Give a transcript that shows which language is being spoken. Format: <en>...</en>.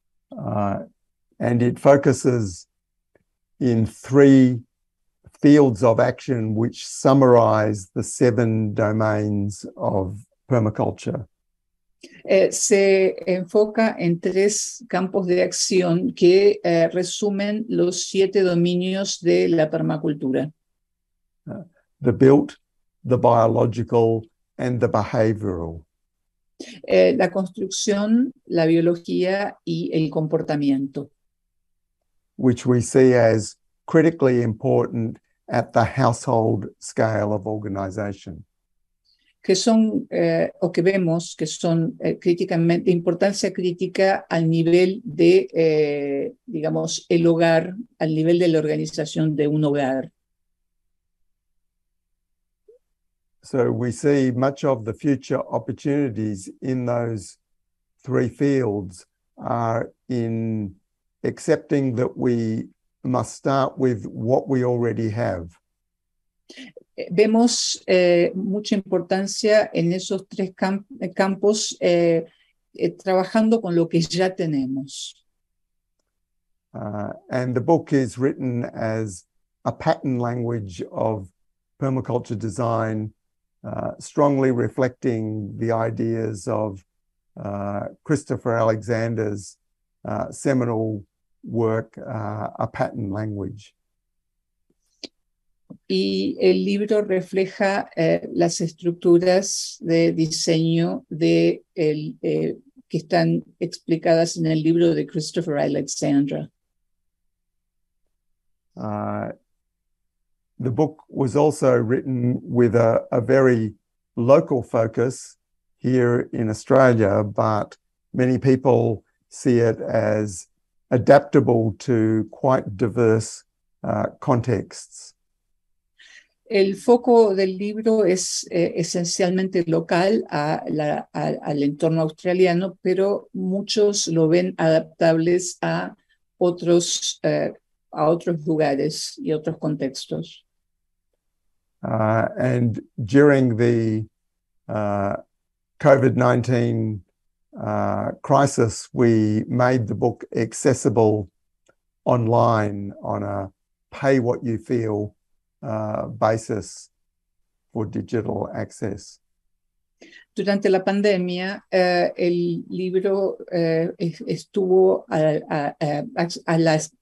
<en>And it focuses in 3 fields of action which summarize the 7 domains of permaculture.</en> <es>Se enfoca en 3 campos de acción que resumen los 7 dominios de la permacultura.</es> <en>The built, the biological, and the behavioral.</en> <es>La construcción, la biología y el comportamiento.</es> <en>Which we see as critically important at the household scale of organization.</en> <es>Que son, o que vemos que son críticamente, de importancia crítica al nivel de, digamos, el hogar, al nivel de la organización de un hogar.</es> <en>So we see much of the future opportunities in those 3 fields are in accepting that we must start with what we already have.</en> <es>Vemos mucha importancia en esos 3 campos trabajando con lo que ya tenemos.</es> <en>And the book is written as a pattern language of permaculture design, strongly reflecting the ideas of Christopher Alexander's seminal work, A Pattern Language.</en> <es>Y el libro refleja las estructuras de diseño que están explicadas en el libro de Christopher Alexander.</es> <en>The book was also written with a very local focus here in Australia, but many people see it as adaptable to quite diverse contexts.</en> <es>El foco del libro es esencialmente local al entorno australiano, pero muchos lo ven adaptables a otros lugares y otros contextos.</es> <en>And during the COVID-19 crisis, we made the book accessible online on a pay what you feel basis for digital access.</en> <es>Durante la pandemia, el libro estuvo a la</es>